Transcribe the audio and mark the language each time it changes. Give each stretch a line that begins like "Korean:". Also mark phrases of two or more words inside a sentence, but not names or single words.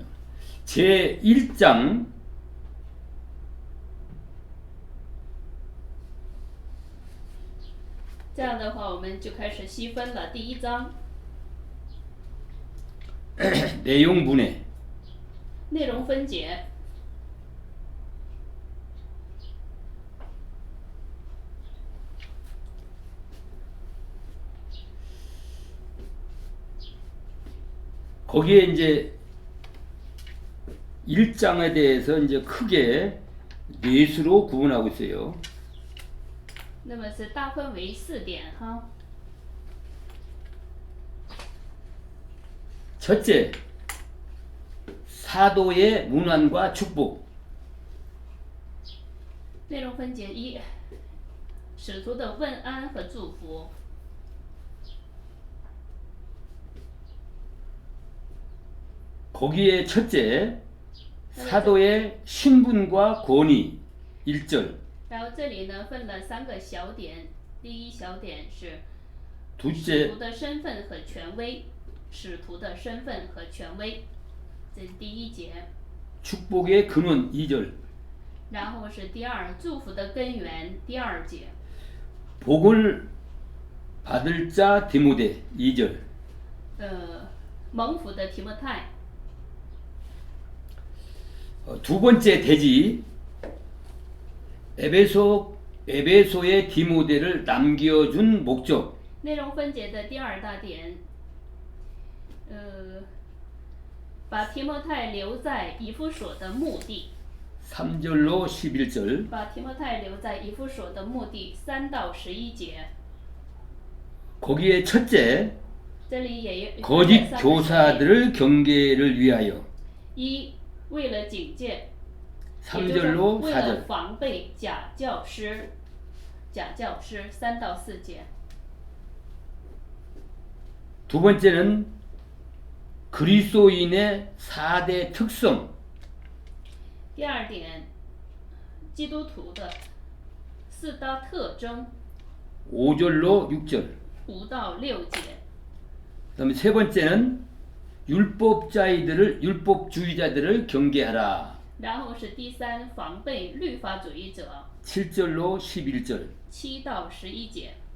Korean: 제1장
Chinese: 这样的话，我们就开始细分了。第1章
Korean: 내용 분해
Chinese: 内容分解，
Korean: 거기에 이제 1장에 대해서 이제 크게 넷으로 구분하고 있어요.
Chinese: 那么是大分为4点哈。
Korean: 첫째, 사도의 문안과 축복.
Chinese: 内容分解1，使徒的问安和祝福。
Korean: 거기에 첫째, 사도의 신분과 권위 1절.
Chinese: 然后这里呢分了3个小点，第1小点是
Korean: 둘째,
Chinese: 使徒的身份和权威，使徒的身份和权威，这是第1节。
Korean: 축복의 근원 2절.
Chinese: 然后是第2，祝福的根源，第2节。
Korean: 복을 받을 자 디모데 2절.
Chinese: 蒙福的提摩太。
Korean: 두 번째 대지, 에베소의 디모데를 남겨준 목적.
Chinese: 内容分解的第2大点，把提摩太留在以弗所的目的。
Korean: 3절로 11절.
Chinese: 把提摩太留在以弗所的目的3到11节。
Korean: 거기에 첫째,
Chinese: 这里也有
Korean: 거짓 교사들을 경계를 위하여.
Chinese: 1，为了警戒，
Korean: 3절로
Chinese: 为了
Korean: 4절.
Chinese: 防备假教师3到4节。
Korean: 두 번째는 그리스도인의 4대 특성.
Chinese: 第2点，基督徒的4大特征
Korean: 5절로 6절.
Chinese: 5 到6节。
Korean: 그다음에 세 번째는 율법주의자들을 경계하라.
Chinese: 然后是第3，防备律法主义者
Korean: 7절로 11절.
Chinese: 7 到11节。